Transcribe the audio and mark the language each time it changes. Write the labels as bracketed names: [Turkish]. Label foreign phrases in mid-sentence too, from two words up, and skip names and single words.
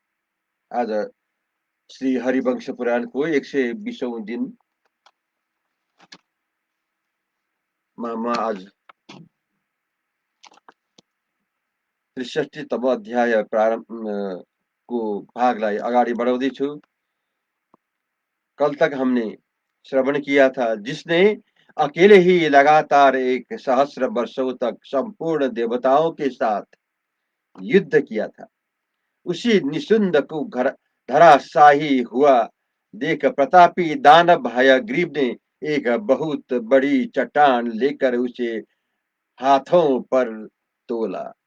[Nepali] आज श्री हरिवंश पुराणको 120औं दिनमा म आज 63तम अध्याय प्रारम्भ को भागलाई अगाडि बढाउँदैछु। [Hindi] कल तक हमने श्रवण किया था जिसने अकेले ही लगातार 1 सहस्र वर्षों तक संपूर्ण देवताओं के साथ युद्ध किया था, उसी निशुंद को धराशाही हुआ देख प्रतापी दानव हयग्रीव ने एक बहुत बड़ी चट्टान लेकर उसे हाथों पर तोला।